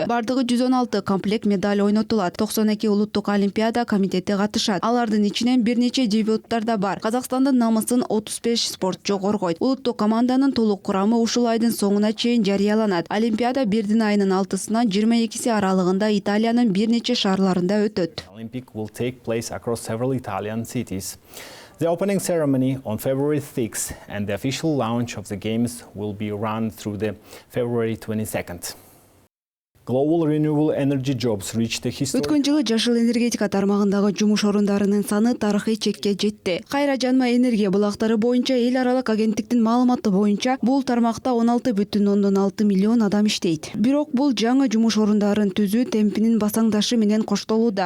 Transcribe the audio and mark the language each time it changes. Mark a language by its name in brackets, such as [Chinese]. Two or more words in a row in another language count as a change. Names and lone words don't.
[Kyrgyz] Бардыгы 116 комплект медаль ойнотулат. 92 улуттук олимпиада комитети катышат. Алардын ичинен бир нече дебюттар да бар. Казакстандын намысын 35 спортчу коргойт. Улуттук команданын толук курамы ушул айдын соңуна чейин жарыяланат. Олимпиада бирдин айынын 6-сынан 22 аралыгында Италиянын бир нече шаарларында өтөт. [English] Olympic will take place across several Italian cities. The opening ceremony on February 6 and the official launch of the Games will be run through the February 22nd. Global renewable energy jobs reached the historic... [Kyrgyz] Өткөн жылы жашыл энергетика тармагындагы жумуш орундарынын саны тарыхый чекке жетти. Кайра жанма энергия булактары боюнча эл аралык агенттиктин маалыматы боюнча бул тармакта 16,6 миллион адам иштейт. Бирок бул жаңы жумуш орундарын түзүү темпинин басаңдашы менен коштолууда.